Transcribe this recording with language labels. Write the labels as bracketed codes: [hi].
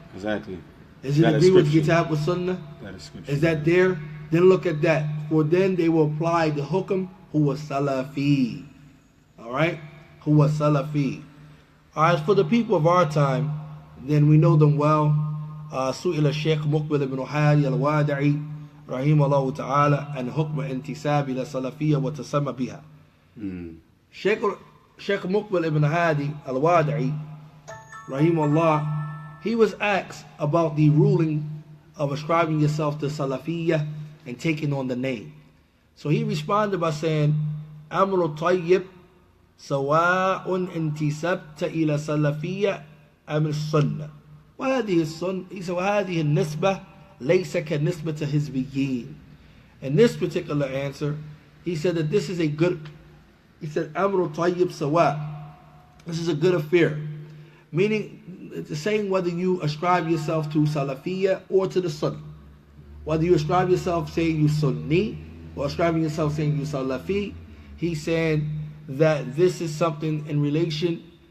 [en] Exactly. Is it agreement with Kitab with Sunnah? That is scripture. Is that there? Then look at that. For then they will apply the hukm who was Salafi. Alright? Who was Salafi. Alright, for the people of our time, then we know them well. [ar] سئل الشيخ مقبل بن هادي الوادعي رحمه الله تعالى عن حكم انتساب إلى السلفية وتسمى بها. [en] Sheikh Muqbil ibn Hadi al-Wadi'i, rahimahullah, he was asked about the ruling of ascribing yourself to Salafiyya and taking on the name. So he responded by saying, [ar] أمر طيب سواء انتسبت إلى سلفية أم السنة. وهذه السنة. [en] He said, [ar] وهذه النسبة ليس كنسبة حزبيين. [en] In this particular answer, he said that this is a good. He said, [ar] Amru Tayyib Sawa. [en] This is a good affair. Meaning, it's saying whether you ascribe yourself to Salafiyya or to the Sunnah. Whether you ascribe yourself saying you Sunni or ascribing yourself saying you Salafi, he's saying that this is something in relation.